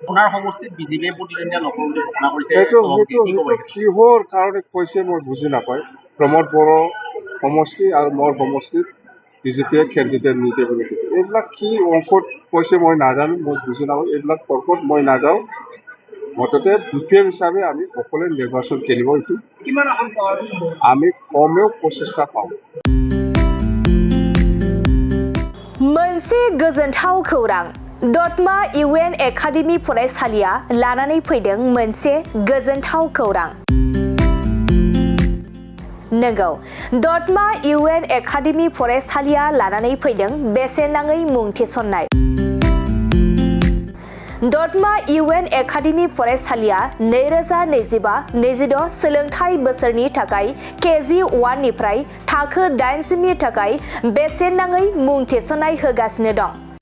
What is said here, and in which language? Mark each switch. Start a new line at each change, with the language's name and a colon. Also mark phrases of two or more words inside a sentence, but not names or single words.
Assamese: সেইটো কিহৰ কাৰণে কৈছে মই বুজি নাপায় প্ৰমোদ বড়ো সমষ্টি আৰু মোৰ সমষ্টিত বিজেপিয়ে কেণ্ডিডেট নিদিয়ে বুলি এইবিলাক কি অংকত কৈছে মই নাজানো মই বুজি নাপাওঁ এইবিলাক তৰ্কত মই নাযাওঁ মুঠতে বিপিএম হিচাপে আমি সকলোৱে নিৰ্বাচন খেলিব এইটো আমি কমেও 25টা পাওঁ
Bodo: मोनसे गोजोनथाव खौरां दतमा इउएन एकाडेमि फरायसालिया लानानै फैदों मोनसे गोजोनथाव खौरां नंगौ दतमा इउएन एकाडेमि फरायसालिया लानानै फैदों बेसेन नाङै मुं थिसननाय दतमा इउएन एकाडेमि फरायसालिया 2025-26 सोलोंथाइ बोसोरनि थाखाय केजि 1 निफ्राय थाखो 8 सिमनि थाखाय बेसेन नाङै मुं थिसननाय होगासिनो दं